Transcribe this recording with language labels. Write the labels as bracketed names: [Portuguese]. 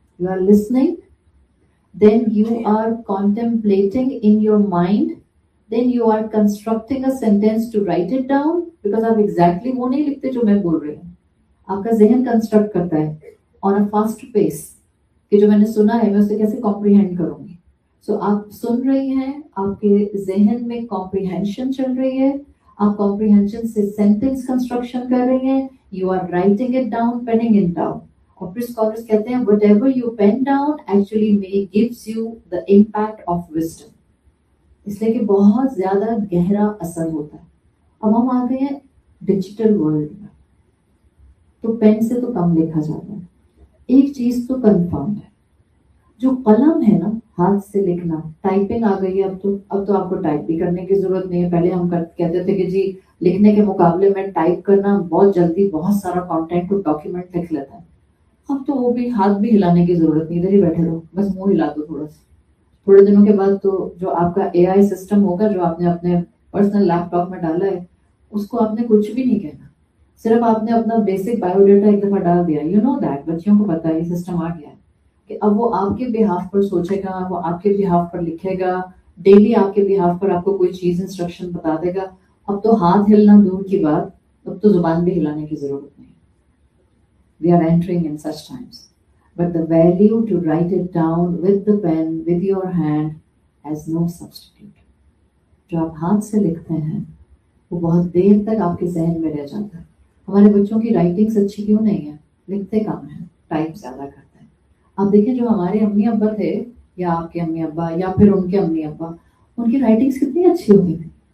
[English] you are listening, then you are contemplating in your mind, then you are constructing a sentence to write it down, because [Urdu] آپ exactly وہ نہیں لکھتے جو میں بول رہی ہوں، آپ کا ذہن کنسٹرکٹ کرتا ہے on a fast pace کہ جو میں نے سنا ہے میں اسے کیسے کمپریہینڈ کروں گی. سو آپ سن رہی ہیں، آپ کے ذہن میں کمپریہینشن چل رہی ہے، آپ کمپریہینشن سے سینٹینس کنسٹرکشن کر رہی ہیں، [English] you are writing it down, [Urdu] پیننگ it down. اور پھر اسکالرس کہتے ہیں [English] whatever you pen down actually may gives you the impact of wisdom. [Urdu] اس لیے کہ بہت زیادہ گہرا اثر ہوتا ہے. اب ہم آ گئے ہیں ڈیجیٹل ورلڈ میں، تو پین سے تو کم لکھا جاتا ہے. ایک چیز تو کنفرم ہے، جو قلم ہے نا، ہاتھ سے لکھنا، ٹائپنگ آ گئی ہے. اب تو آپ کو ٹائپ بھی کرنے کی ضرورت نہیں ہے. پہلے ہم کہتے تھے کہ جی لکھنے کے مقابلے میں ٹائپ کرنا بہت جلدی بہت سارا کانٹینٹ کو ڈاکیومنٹ لکھ لیتا ہے. اب تو وہ بھی ہاتھ بھی ہلانے کی ضرورت نہیں، ادھر ہی بیٹھے رہو، بس منہ ہلا دو تھوڑا سا. تھوڑے دنوں کے بعد تو جو آپ کا اے آئی سسٹم ہوگا جو آپ نے اپنے پرسنل لیپ ٹاپ میں ڈالا ہے، اس کو آپ نے کچھ بھی نہیں کہنا، صرف آپ نے اپنا بیسک بایو ڈیٹا ایک دفعہ ڈال دیا، [English] you know that, [Urdu] بچیوں کو پتا ہے، یہ سسٹم آ گیا ہے کہ اب وہ آپ کے بہاف پر سوچے گا، وہ آپ کے بہاف پر لکھے گا، ڈیلی آپ کے بہاف پر آپ کو کوئی چیز انسٹرکشن بتا دے گا. اب تو ہاتھ ہلنا دور کی بات، اب تو زبان بھی ہلانے کی ضرورت نہیں. [English] We are entering in such times. But the value to write it down with the pen, with your hand, has no substitute. [Urdu] جو آپ ہاتھ سے لکھتے ہیں وہ بہت دیر تک آپ کے ذہن میں رہ جاتا ہے. ہمارے بچوں کی رائٹنگس اچھی کیوں نہیں ہے؟ لکھتے کم ہیں، ٹائپ زیادہ کرتے ہیں. آپ دیکھیں جو ہمارے امی ابا تھے، یا آپ کے امی ابا، یا پھر ان کے امی ابا، ان کی رائٹنگس کتنی اچھی ہوتی تھی.